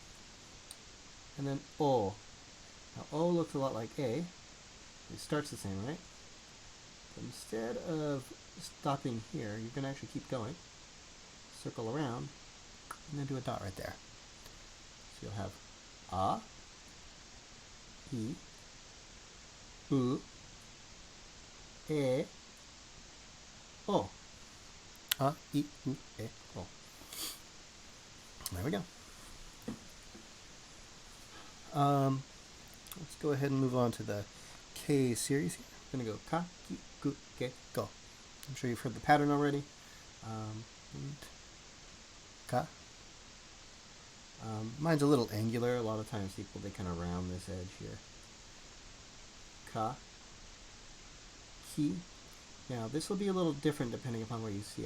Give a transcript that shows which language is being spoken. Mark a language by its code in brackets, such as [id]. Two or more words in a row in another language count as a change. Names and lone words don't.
[en] And then O. Now O looks a lot like A. It starts the same, right? But instead of stopping here, you're going to actually keep going. Circle around, and then do a dot right there. So you'll have A, I, U, E, O. A, I, U, E, O. There we go. Let's go ahead and move on to the K series here. I'm going to go ka, ki, ku, ke, go. I'm sure you've heard the pattern already. Ka. Mine's a little angular. A lot of times people, they kind of round this edge here. Ka. Ki. Now this will be a little different depending upon where you see it.